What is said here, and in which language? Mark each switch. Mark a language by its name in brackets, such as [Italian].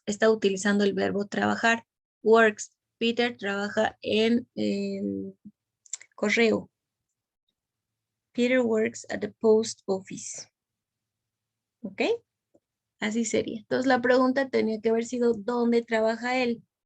[Spanish] Está utilizando el verbo trabajar. Works. Peter trabaja en el correo. [English] Peter works at the post office. [Spanish] ¿Ok? Así sería. Entonces la pregunta tenía que haber sido, ¿dónde trabaja él?